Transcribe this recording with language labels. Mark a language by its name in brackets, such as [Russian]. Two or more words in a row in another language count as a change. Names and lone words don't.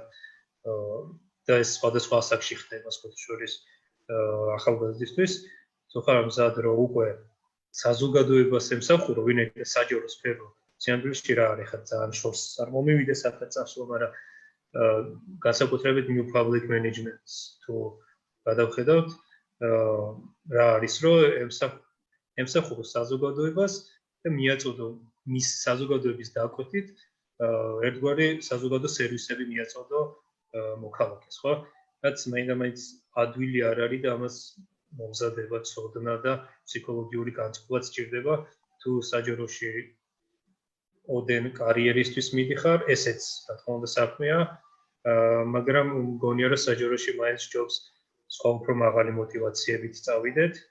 [Georgian] და ეს სხვადასხვა ასაკში ხდება სხვადასხვა ახალგაზრდისთვის, თუ ხარ მზად რომ უკვე საზოგადოებას ემსახურო, ვინაიდან საჯარო სფერო სიამბილში რა არის, ხა ძალიან შორს არ მომივიდეს ახლა წასვლა, მაგრამ განსაკუთრებით [English] new public management-ს [Georgian] თუ გადავხედავთ, რა არის, რომ ემსახურო საზოგადოებას და მიაწოდო მის საზოგადოების დაკვეთით ერთგვარი საზოგადო სერვისები მიაწოდო მოქალაქეს, ხო? რაც მაინდა-მაინც ადვილი არ არის და ამას მომზადება, ცოდნა და ფსიქოლოგიური განწყობაც სჭირდება, თუ საჯაროში ოდენ კარიერისთვის მიდიხარ, ესეც რა თქმა უნდა საქმეა, მაგრამ მგონია რომ საჯაროში მაინც ჯობს სხვა უფრო მაღალი мотиваციებით წავიდეთ.